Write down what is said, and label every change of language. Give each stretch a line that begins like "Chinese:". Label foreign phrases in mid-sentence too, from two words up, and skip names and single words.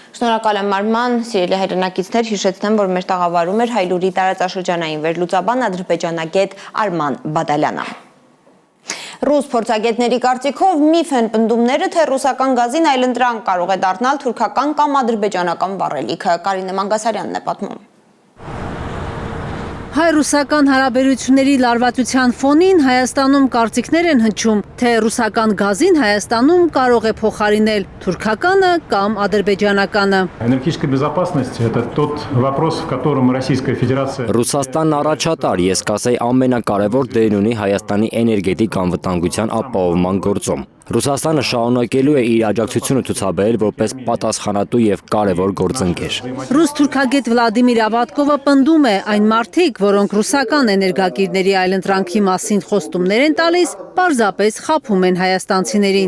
Armenian: Շնորհակալ եմ Արման, սիրելի հայրենակիցներ, հիշեցնեմ, որ մեր տաղավարում էր Հայլուրի տարածաշրջանային վերլուծաբան ադրբեջանագետ Արման Բադալյանը։ Ռուս փորձագետների կարծիքով միֆ են պնդումները, թե ռուսական գազին այլընտրանք կարող է դառնալ թուրքական կամ ադրբեջանական վառելիքը։ Կարինե Մանգասարյանն է պատմում։ Հայ-ռուսական հարաբերությունների լարվածության ֆոնին Հայաստանում կարծիքներ են հնչում, թե ռուսական գազին Հայաստանում կարող է փոխարինել թուրքականը կամ ադրբեջանականը։
Russian: Энергетическая безопасность – это тот вопрос, в котором Российская Федерация…
Armenian: Ռուսաստանն առաջատար, ես կասեի ամենակարևոր դեր ունի Հայաստանի էներգետիկ անվտանգության ապահովման գործում։ Ռուսաստանը շարունակելու է իր աջակցությունը ցուցաբերել որպես պատասխանատու եւ կարևոր գործընկեր։ Ռուս թուրքագետ Վլադիմիր Ավատկովը պնդում է, այն մարդիկ, որոնք ռուսական էներգակիրների այլընտրանքի մասին խոստումներ են տալիս, պարզապես խաբում են հայաստանցիներին։